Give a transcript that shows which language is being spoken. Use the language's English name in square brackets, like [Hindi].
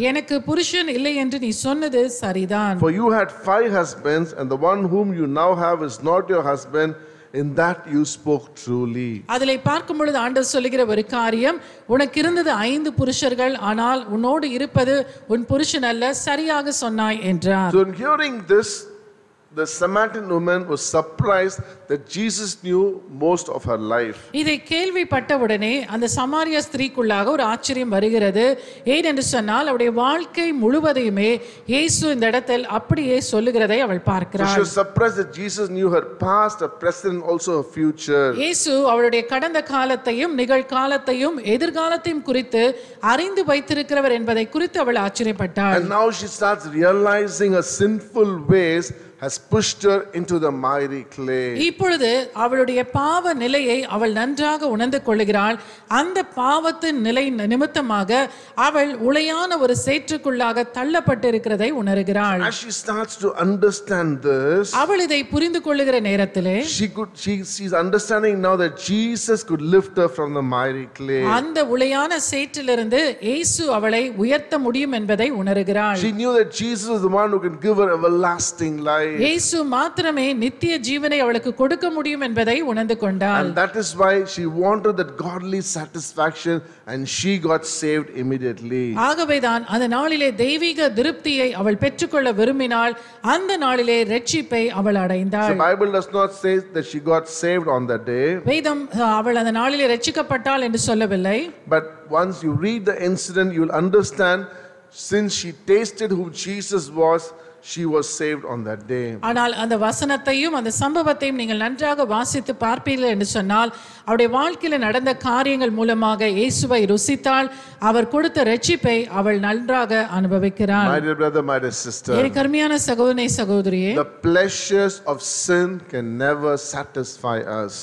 [Tamil] எனக்கு புருஷன் இல்லை என்று நீ சொன்னது சரிதான். [English] For you had 5 husbands and the one whom you now have is not your husband. In that you spoke truly. [Tamil] அதிலே பார்க்கும் பொழுது ஆண்டவர் சொல்லுகிற ஒரு காரியம், உனக்கு இருந்தது 5 புருஷர்கள், ஆனால் உன்னோடு இருப்பது உன் புருஷன் அல்ல, சரியாக சொன்னாய் என்றார். [English] So in hearing this, the Samaritan woman was surprised that Jesus knew most of her life. [Tamil] இதை கேள்விப்பட்டவுடனே அந்த சமாரிய ஸ்திரீக்குள்ளாக ஒரு ஆச்சரியம் வருகிறது. ஏனென்று சொன்னால் அவருடைய வாழ்க்கை முழுவதையுமே இயேசு இந்த இடத்தில் அப்படியே சொல்லுகிறதை அவள் [English] So [Tamil] பார்க்கிறாள். [English] she was surprised that Jesus knew her past, her present, and also her future. [Tamil] இயேசு அவருடைய கடந்த காலத்தையும் நிகழ்காலத்தையும் எதிர்காலத்தையும் குறித்து அறிந்து வைத்திருக்கிறவர் என்பதை குறித்து அவள் ஆச்சரியப்பட்டாள். [English] And now she starts realizing her sinful ways has pushed her into the miry clay. [Tamil] இப்பொழுது அவளுடைய பாவ நிலையை அவள் நன்றாக உணர்ந்து கொள்கிறாள். அந்த பாவத்தின் நிலை நிமித்தமாக அவள் உளையான ஒரு சேற்றுக்குள்ளாக தள்ளப்பட்டிருக்கிறதை உணர்கிறாள். [English] As she starts to understand this, [Tamil] அவள் இதை புரிந்து கொள்ளுகிற நேரத்திலே [English] she's understanding now that Jesus could lift her from the miry clay. [Tamil] அந்த உளையான சேற்றிலிருந்து இயேசு அவளை உயர்த்த முடியும் என்பதை உணர்கிறாள். [English] She knew that Jesus was the one who can give her everlasting life. [Tamil] இயேசு மாத்திரமே நித்திய ஜீவனை அவளுக்கு கொடுக்க முடியும் என்பதை உணர்ந்து கொண்டாள். [English] And that is why she wanted that godly satisfaction, and she got saved immediately. [Tamil] ஆகவேதான் அந்த நாளிலே தெய்வீக திருப்தியை அவள் பெற்றுக்கொள்ள விரும்பினாள். அந்த நாளிலே இரட்சிப்பை அவள் அடைந்தாள். [English] The Bible does not say that she got saved on that day. [Tamil] வேதம் அவள் அந்த நாளிலே இரட்சிக்கப்பட்டாள் என்று சொல்லவில்லை. [English] But once you read the incident, you will understand, since she tasted who Jesus was, she was saved on that day. [Tamil] ஆனால் அந்த வசனத்தையும் அந்த சம்பவத்தையும் நீங்கள் நன்றாக வாசித்து பார்ப்பீர்கள் என்று சொன்னால் அவருடைய வாழ்க்கையில் நடந்த காரியங்கள் மூலமாக இயேசுவை ருசித்தாள். அவர் கொடுத்த இரட்சிப்பை அவள் நன்றாக அனுபவிக்கிறாள். [English] My dear brother, my dear sister, [Tamil] எனக்கு அருமையான சகோதரனே சகோதரியே, [English] the pleasures of sin can never satisfy us.